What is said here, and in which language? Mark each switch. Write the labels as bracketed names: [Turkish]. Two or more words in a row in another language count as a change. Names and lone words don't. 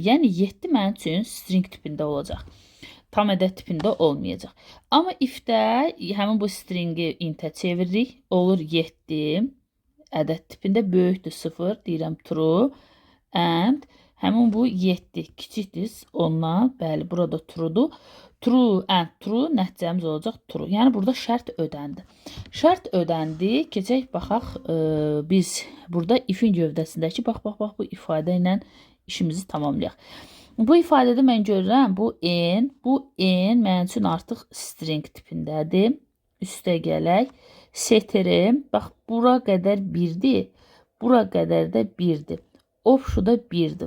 [Azerbaijani] Yəni 7 mənim üçün string tipində olacaq. Tam ədəd tipində olmayacaq. Amma if-də həmin bu stringi int-ə çeviririk. Olur 7 ədəd tipində, böyükdür 0, deyirəm true, and həmin bu 7 kiçikdir ondan, bəli, burada truedur. [English] True and true [Azerbaijani] nəticəmiz olacaq true. Yəni burada şərt ödəndi. Şərt ödəndi. Keçək baxaq biz burada if-in gövdəsindəki bax bu ifadə ilə işimizi tamamlayaq. Bu ifadədə mən görürəm bu n mənim üçün artıq string tipindədir. Üstə gələk. Setrim, bax bura qədər 1-dir. Bura qədər də 1-dir. Offshoot da 1-dir.